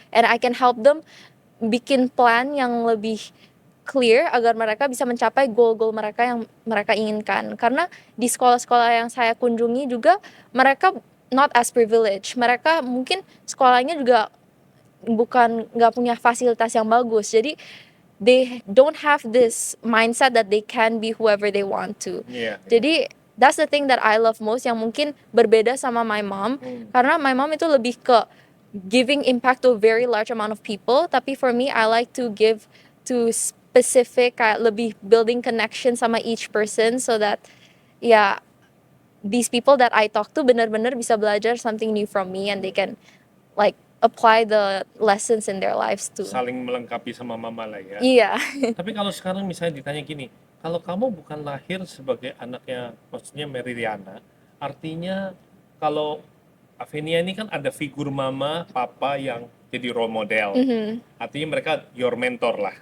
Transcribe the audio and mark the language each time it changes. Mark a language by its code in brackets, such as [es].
[en] And I can help them [id] bikin plan yang lebih clear agar mereka bisa mencapai goal-goal mereka yang mereka inginkan. Karena di sekolah-sekolah yang saya kunjungi juga mereka [en] not as privileged. [id] Mereka mungkin sekolahnya juga nggak punya fasilitas yang bagus. [en] Jadi they don't have this mindset that they can be whoever they want to. [id] Iya. [en] Jadi that's the thing that I love most, [id] yang mungkin berbeda sama [en] my mom. Karena my mom itu lebih ke giving impact to a very large amount of people, tapi for me I like to give to specific, kayak lebih building connection sama each person, so that ya these people that I talk to [id] benar-benar bisa belajar [en] something new from me, and they can like apply the lessons in their lives too. [id] Saling melengkapi sama mama lah ya. Iya. Tapi kalau sekarang misalnya ditanya gini, kalau kamu bukan lahir sebagai anaknya, maksudnya Mary Riana, artinya kalau Avenia ini kan ada figur mama, papa yang jadi role model. Artinya mereka [en] your mentor [id] lah.